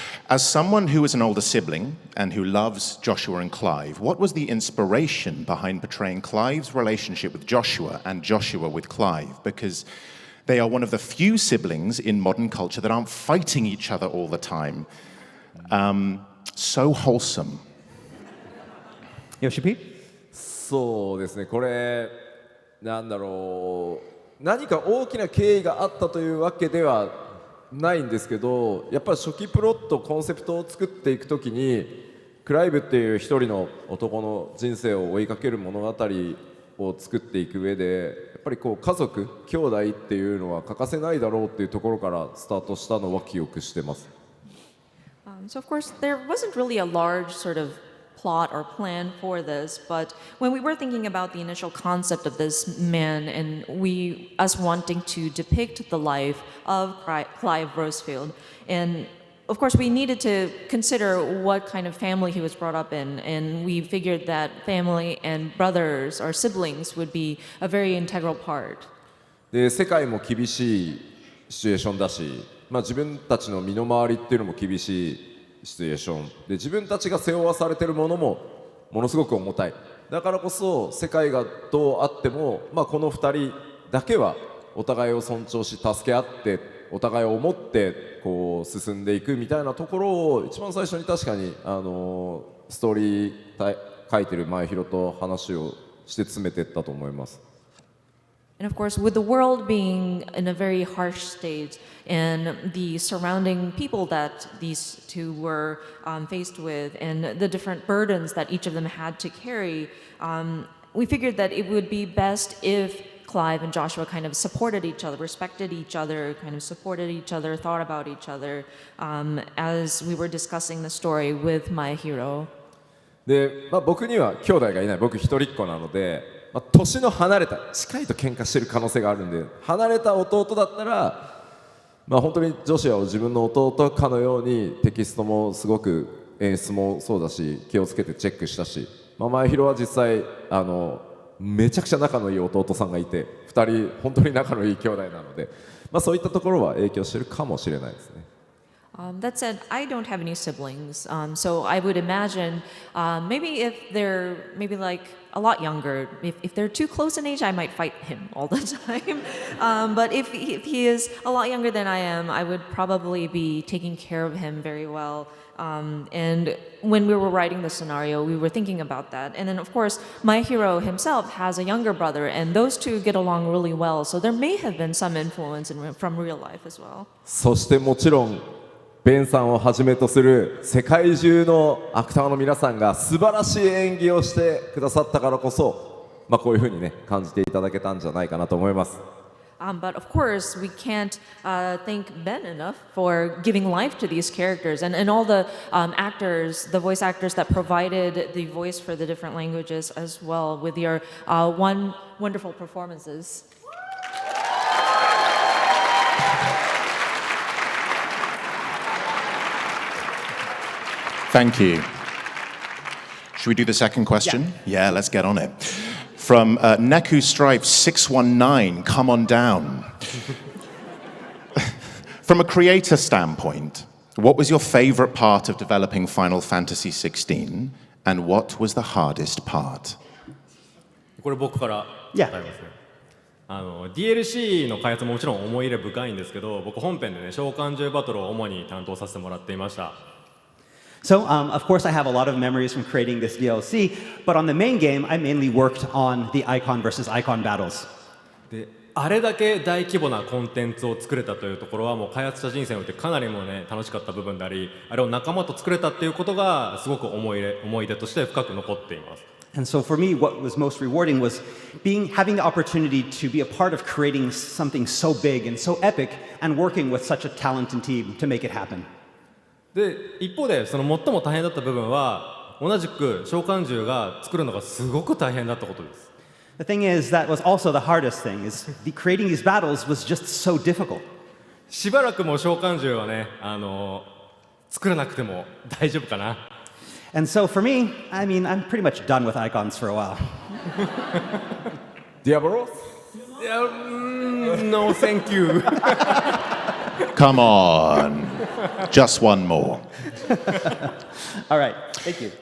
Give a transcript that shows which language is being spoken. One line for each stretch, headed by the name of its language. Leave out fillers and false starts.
English: As someone who is an older sibling and who loves Joshua and Clive, what was the inspiration behind portraying Clive's relationship with Joshua and Joshua with Clive? Because they are one of the few siblings in modern culture that aren't fighting each other all the time. So wholesome. Yoshi P?
Japanese: そうですねこれなんだろう何か大きな経緯があったというわけではないんですけどやっぱり初期プロットコンセプトを作っていくときにクライブっていう一人の男の人生を追いかける物語を作っていく上でやっぱりこう家族兄弟っていうのは欠かせないだろうっていうところからスタートしたのは記憶してます。
English: So, of course, there wasn't really a large sort of plot or plan for this, but when we were thinking about the initial concept of this man and us wanting to depict the life of Clive Rosefield, and of course we needed to consider what kind of family he was brought up in, and we figured that family and brothers or siblings would be a very integral part.
Japanese: で世界も厳しいシチュエーションだし、自分たちの身の回りっていうのも厳しいシチュエーションで自分たちが背負わされているものもものすごく重たいだからこそ世界がどうあっても、この2人だけはお互いを尊重し助け合ってお互いを思ってこう進んでいくみたいなところを一番最初に確かにストーリー書いてる前広と話をして詰めていったと思います。
English: And of course, with the world being in a very harsh state and the surrounding people that these two were faced with and the different burdens that each of them had to carry, we figured that it would be best if Clive and Joshua kind of supported each other, respected each other, kind of supported each other, thought about each other as we were discussing the story with my hero.
Japanese: で、僕には兄弟がいない僕一人っ子なので、年の離れた近いと喧嘩してる可能性があるんで離れた弟だったら、本当にジョシュアを自分の弟かのようにテキストもすごく演出もそうだし気をつけてチェックしたし、前広は実際めちゃくちゃ仲のいい弟さんがいて2人本当に仲のいい兄弟なので、そういったところは影響してるかもしれないですね。
English: That said, I don't have any siblings, so I would imagine maybe if they're maybe like a lot younger, if they're too close in age, I might fight him all the time. But if he is a lot younger than I am, I would probably be taking care of him very well. And when we were writing the scenario, we were thinking about that. And then, of course, my hero himself has a younger brother, and those two get along really well. So there may have been some influence from real life as well.
Japanese: そしてもちろんベンさんをはじめとする世界中のアクターの皆さんが素晴らしい演技をしてくださったからこそ、こういうふうにね感じていただけたんじゃないかなと思います。
English: But of course, we can't thank Ben enough for giving life to these characters and all the actors, the voice actors that provided the voice for the different languages as well with your wonderful performances. Thank you. Should we do the second question? Yeah, let's get on it. From Neku Stripe 619, come on down. From a creator standpoint, what was your favorite part of developing Final Fantasy XVI, and what was the hardest part?
Japanese: これ僕から答えますね。DLC の開発ももちろん思い入れ深いんですけど、僕本編でね召喚獣バトルを主に担当させてもらっていました。
English: So, of course, I have a lot of memories from creating this DLC, but on the main game, I mainly worked on the icon versus icon battles.
Japanese: であれだけ大規模なコンテンツを作れたというところはもう開発者人生においてかなりもね楽しかった部分であり、あれを仲間と作れたっていうことがすごく思い出として深く残っています。
English: And so for me, what was most rewarding was having the opportunity to be a part of creating something so big and so epic and working with such a talented team to make it happen.
Japanese: で一方でその最も大変だった部分は同じく召喚獣が作るのがすごく大変だったことです。
English: The thing is, that was also the hardest thing, is creating these battles was just so difficult.
Japanese: しばらくもう召喚獣はね、作らなくても大丈夫かな。
English: And so for me, I mean, I'm pretty much done with icons for a while. Diablo? No, thank you. Come on. Just one more. All right, thank you.